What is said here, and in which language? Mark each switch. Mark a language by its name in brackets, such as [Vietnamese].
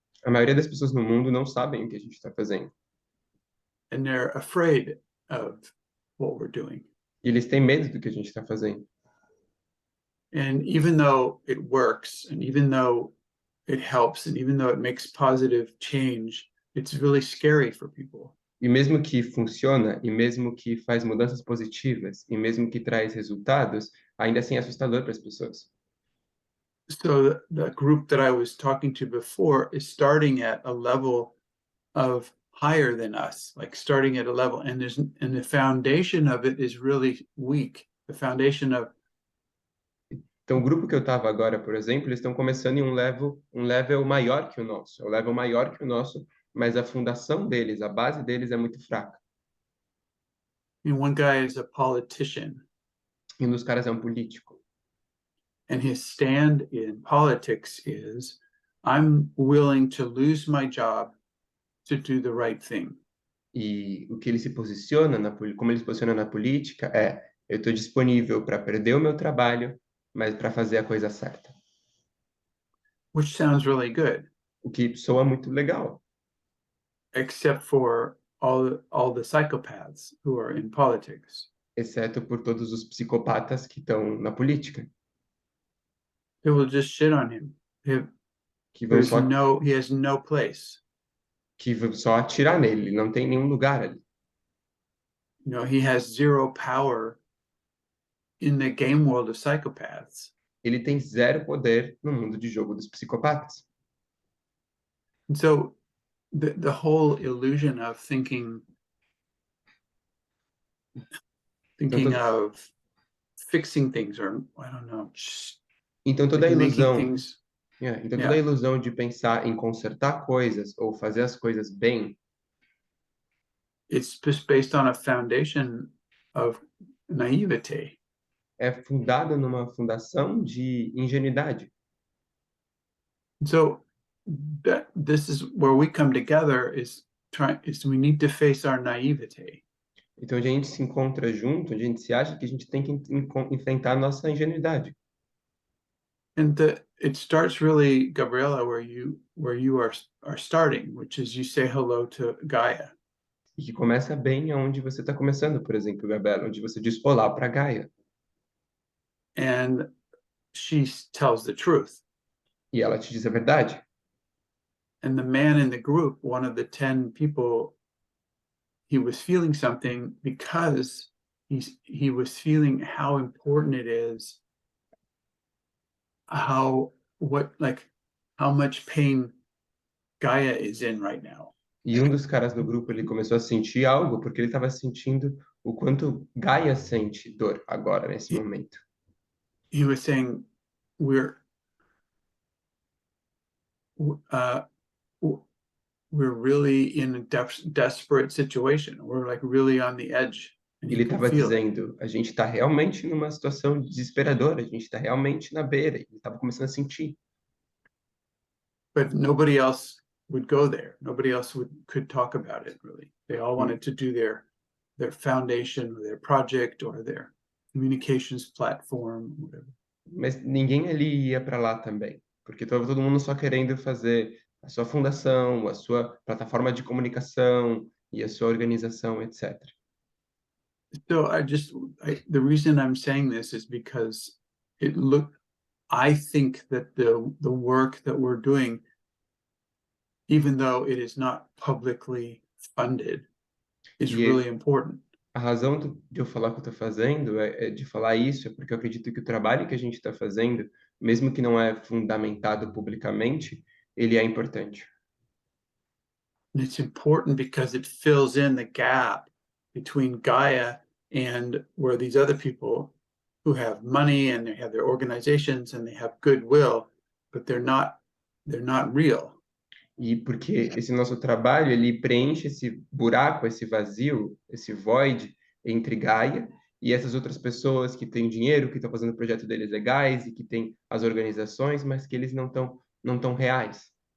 [Portuguese] A maioria das pessoas no mundo não sabem o que a gente está fazendo. [English] and they're afraid of what we're doing. [Portuguese] E eles têm medo do que a gente está fazendo. [English] And even though it works, and even though it helps, and even though it makes positive change, it's really scary for people. [Portuguese] E mesmo que funciona, e mesmo que faz mudanças positivas, e mesmo que traz resultados, ainda assim é assustador para as pessoas. [English] So the group that I was talking to before is starting at a level of higher than us, like starting at a level, and the foundation of it is really weak. The foundation of [Portuguese] Então, o grupo que eu estava agora, por exemplo, eles estão começando em um level maior que o nosso. É um level maior que o nosso, mas a fundação deles, a base deles é muito fraca. [English] one guy is a politician, [Portuguese] E um dos caras é um político. [English] and his stand in politics is, I'm willing to lose my job to do the right thing. [Portuguese] E o que ele se posiciona, como ele se posiciona na política, é: eu estou disponível para perder o meu trabalho, mas para fazer a coisa certa. [English] Which sounds really good, [Portuguese] O que soa muito legal, [English] except for all the psychopaths who are in politics. [Portuguese] exceto por todos os psicopatas que estão na política, [English] They will just shit on him. [Portuguese] que vão só, [English] He has no place. [Portuguese] atirar nele, ele não tem nenhum lugar ali. [English] He has zero power in the game world of psychopaths. [Portuguese] Ele tem zero poder no mundo de jogo dos psicopatas. [English] And so the whole illusion of thinking of fixing things, or I don't know, [Portuguese] Então toda a [English] making [Portuguese] ilusão, [English] things, [Portuguese] toda a ilusão de pensar em consertar coisas ou fazer as coisas bem, [English] it's just based on a foundation of naivete. [Portuguese] é fundada numa fundação de ingenuidade. [English] So that this is where we come together is we need to face our naivete. [Portuguese] Então a gente se encontra junto, a gente se acha que a gente tem que enfrentar a nossa ingenuidade. [English] And it starts really, Gabriela, where you are starting, which is you say hello to Gaia. [Portuguese] E que começa bem aonde você está começando, por exemplo, Gabriela, onde você diz olá para Gaia. [English] And she tells the truth. [Portuguese] E ela te diz a verdade. [English] And the man in the group, one of the 10 people, he was feeling something because he was feeling how important it is, how much pain Gaia is in right now. [Portuguese] E um dos caras do grupo, ele começou a sentir algo, porque ele estava sentindo o quanto Gaia sente dor agora, nesse momento. [English] He was saying, we're really in a desperate situation. We're like really on the edge. And [Portuguese] Ele [English] you can [Portuguese] estava [English] feel it. [Portuguese] dizendo, a gente está realmente numa situação desesperadora, a gente está realmente na beira. Ele estava começando a sentir. [English] But nobody else would go there. Nobody else could talk about it, really. They all wanted to do their foundation or their project or their communications platform, whatever. [Portuguese] Mas ninguém ali ia para lá também, porque estava todo mundo só querendo fazer a sua fundação, a sua plataforma de comunicação e a sua organização, etc. [English] So the reason I'm saying this is because I think that the work that we're doing, even though it is not publicly funded, is really important. [Portuguese] A razão de eu falar o que eu estou fazendo de falar isso é porque eu acredito que o trabalho que a gente está fazendo, mesmo que não é fundamentado publicamente, ele é importante. [English] And it's important because it fills in the gap between Gaia and where these other people who have money and they have their organizations and they have goodwill, but they're not real. [Portuguese] E porque esse nosso trabalho, ele preenche esse buraco, esse vazio, esse void entre Gaia e essas outras pessoas que têm dinheiro, que estão fazendo o projeto deles legais e que têm as organizações, mas que eles não tão reais.